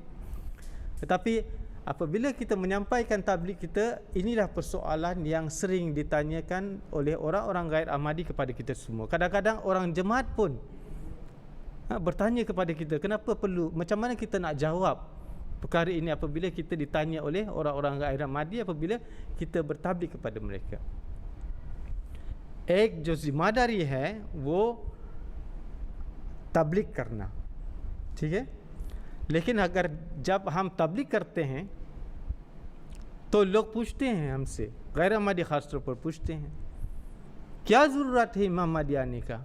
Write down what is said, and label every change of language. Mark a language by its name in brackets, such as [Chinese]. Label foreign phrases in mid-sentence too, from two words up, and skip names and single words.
[Malay] Tetapi apabila kita menyampaikan tabligh kita, inilah persoalan yang sering ditanyakan oleh orang-orang ghair Ahmadi kepada kita semua. Kadang-kadang orang jemaat pun bertanya kepada kita, kenapa perlu, macam mana kita nak jawab perkara ini apabila kita ditanya oleh orang-orang ghair Ahmadi apabila kita bertabligh kepada mereka. [Urdu] ایک جو ذمہ داری ہے وہ تبلیغ کرنا، ٹھیک ہے. لیکن اگر جب ہم تبلیغ کرتے ہیں تو لوگ پوچھتے ہیں ہمسے، غیر احمدی خاص طور پر پوچھتے ہیں، کیا ضرورت ہے امام مہدی آنے کا?